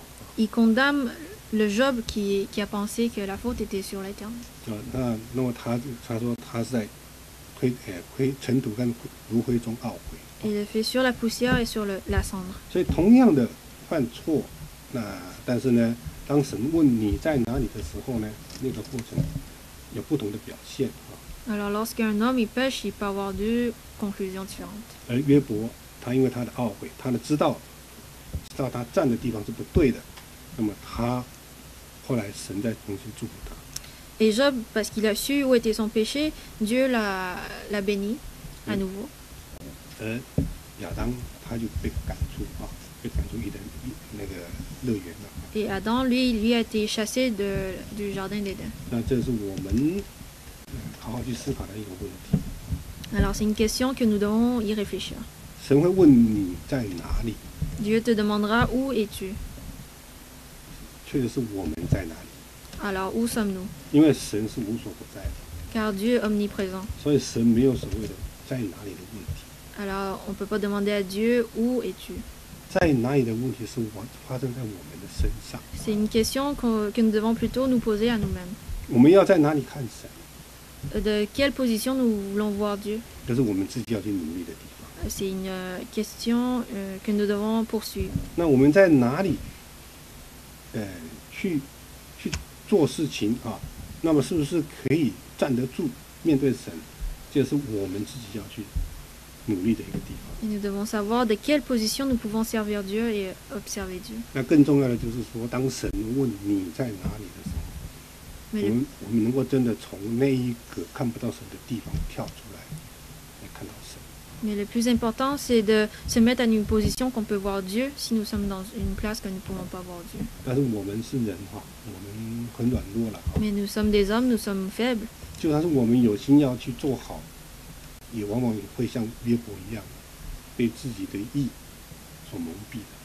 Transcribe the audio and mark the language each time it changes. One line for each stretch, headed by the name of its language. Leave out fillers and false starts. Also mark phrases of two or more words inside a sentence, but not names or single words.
French: Il condamne le Job qui a pensé que la faute était sur l'Éternel.
Chinese: 啊，那么他说他是在尘土跟炉灰中懊悔。
French: Il le fait sur la poussière et sur la cendre.
Chinese: 所以同样的犯错，但是呢，当神问你在哪里的时候呢，那个过程有不同的表现啊。
French: Alors lorsqu'un homme il pêche, il peut avoir deux conclusions différentes.
Chinese: 而约伯他因为他的懊悔，他的知道他站的地方是不对的，那么他后来神再重新祝福他。
French: Et Job, parce qu'il a su où était son péché, Dieu l'a béni à nouveau.
Chinese: 而亚当他就被赶出伊甸那个乐园了。
French: Et Adam, lui a été chassé du jardin d'Éden.
Chinese: 那这是我们好好去思考的一个问题。
French: Alors c'est une question que nous devons y réfléchir.
Chinese: 神会问你在哪里，
French: Dieu te demandera où es-tu.
Chinese: 确实是我们在哪里，
French: Alors où sommes-nous?
Chinese: 因为神是无所不在的，
French: Car Dieu est omniprésent.
Chinese: 所以神没有所谓的在哪里的问题。
French: Alors on ne peut pas demander à Dieu où es-tu.
Chinese: 在哪里的问题是发生在我们的身上。
French: C'est une question que nous devons plutôt nous poser à nous-mêmes.
Chinese: 我们要在哪里看神，
French: De quelle position nous voulons voir Dieu?
Chinese: 这是我们自己要去努力的地方。
French: C'est une question que nous devons poursuivre.
Chinese: 那我们在哪里，去做事情啊？那么是不是可以站得住面对神？这是我们自己要去努力的一个地方。
French: Et nous devons savoir de quelle position nous pouvons servir Dieu et observer Dieu.
Chinese: 那更重要的就是说，当神问你在哪里的时候，
French: Mais
Chinese: 我们能够真的从那一个看不到神的地方跳出来，来看到神。
French: Mais le plus important, c'est de se mettre à une position qu'on peut voir Dieu si nous sommes dans une place que nous ne pouvons pas voir Dieu.
Chinese: 但是我们是人哈，我们很软弱了。
French: Mais nous sommes des hommes, nous sommes faibles.
Chinese: 就算是我们有心要去做好，也往往会像约伯一样，被自己的义所蒙蔽的。